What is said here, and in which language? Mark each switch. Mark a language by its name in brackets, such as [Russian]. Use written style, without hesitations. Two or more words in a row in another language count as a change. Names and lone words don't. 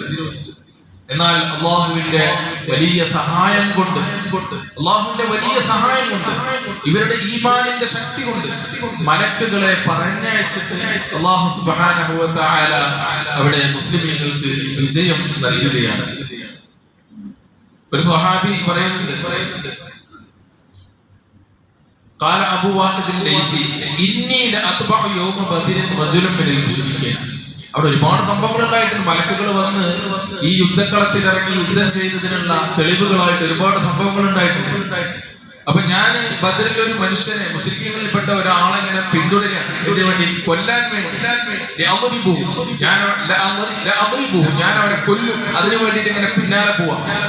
[Malayalam] എന്നാൽ അള്ളാഹുവിന്റെ വലിയ സഹായം കൊണ്ട് ഇവരുടെ ഈമാനിന്റെ ശക്തി കൊണ്ട് മലക്കുകളെ പറഞ്ഞയച്ചിട്ട് അല്ലാഹു [Arabic] سبحانه وتعالى [Malayalam] അവിടെ മുസ്ലിമീങ്ങൾക്ക് വിജയം നൽകുകയാണ്. ഒരു സ്വഹാബി പറയുന്നുണ്ട്, [Arabic] قال أبو واقد الليثي إني لأتبع يوم بدر رجلا من المشركين. [Malayalam] അവിടെ ഒരുപാട് സംഭവങ്ങൾ ഉണ്ടായിട്ടുണ്ട്. മലക്കുകൾ വന്ന് ഈ യുദ്ധക്കളത്തിൽ ഇറങ്ങി യുദ്ധം ചെയ്തതിനുള്ള തെളിവുകളായിട്ട് ഒരുപാട് സംഭവങ്ങൾ ഉണ്ടായിട്ടുണ്ട്. അപ്പൊ ഞാൻ ബദറിൽ ഒരു മനുഷ്യനെ, മുസ്ലിങ്ങളിൽപ്പെട്ട ഒരാളെ ഇങ്ങനെ പിന്തുടരുകയാണ്, ഇതിനു വേണ്ടി കൊല്ലാൻ വേണ്ടി. ഞാൻ അവരെ കൊല്ലും, അതിനു വേണ്ടിയിട്ട് ഇങ്ങനെ പിന്നാലെ പോവാം.